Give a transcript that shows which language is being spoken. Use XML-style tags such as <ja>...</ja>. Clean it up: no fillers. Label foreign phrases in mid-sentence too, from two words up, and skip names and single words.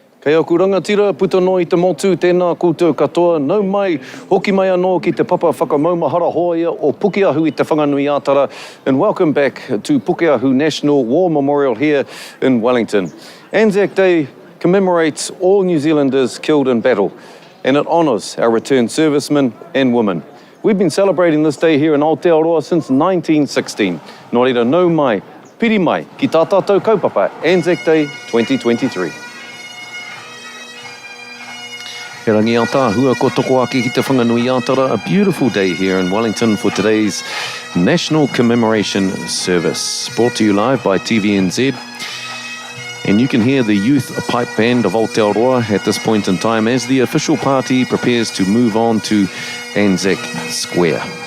<mi>Hei aku rangatira, puta no I te motu, tēnā koutou katoa, nau mai, hoki mai anō ki te papa whakamaumahara hoia o Pukeahu I te Whanganuiatara,</mi> <en>and welcome back to Pukeahu National War Memorial here in Wellington. Anzac Day commemorates all New Zealanders killed in battle, and it honours our returned servicemen and women. We've been celebrating this day here in Aotearoa since 1916.</en> <mi>Nō reira, nau mai, piri mai, ki tā tātou kaupapa, Anzac Day 2023. He rangi ao tā, hua ko toko ake ki te Whanganuiatara,</mi> <en>a beautiful day here in Wellington for today's National Commemoration Service. Brought to you live by TVNZ. And you can hear the youth pipe band of Aotearoa at this point in time as the official party prepares to move on to Anzac Square.</en>